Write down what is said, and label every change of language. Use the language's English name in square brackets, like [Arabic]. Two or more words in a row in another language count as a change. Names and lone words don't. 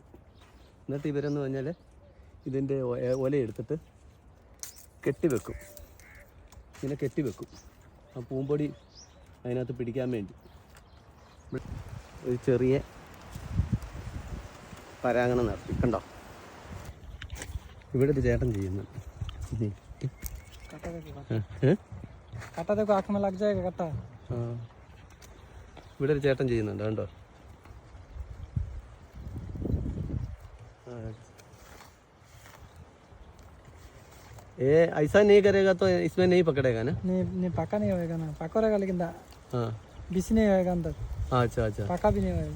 [Malayalam] എന്നിട്ട് ഇവരെന്ന് പറഞ്ഞാൽ ഇതിൻ്റെ ഒലയെടുത്തിട്ട് കെട്ടിവെക്കും, ഇങ്ങനെ കെട്ടിവെക്കും ആ പൂമ്പൊടി അതിനകത്ത് പിടിക്കാൻ വേണ്ടി. ഒരു ചെറിയ പരാഗണം നടത്തി കണ്ടോ. ഇവിടെ ഒരു ചേട്ടൻ ചെയ്യുന്നു. [Hindi] काटा देखो आँख में लग जाएगा काटा। [Malayalam] हाँ ഇവിടെ ഒരു ചേട്ടൻ ചെയ്യുന്നുണ്ട് കണ്ടോ. [Hindi] ये ऐसा नहीं करेगा तो इसमें नहीं पकड़ेगा ना. नहीं पका नहीं होएगा ना, पका रहेगा लेकिन हाँ बीस नहीं होएगा अंदर, अच्छा अच्छा. पका भी नहीं होएगा.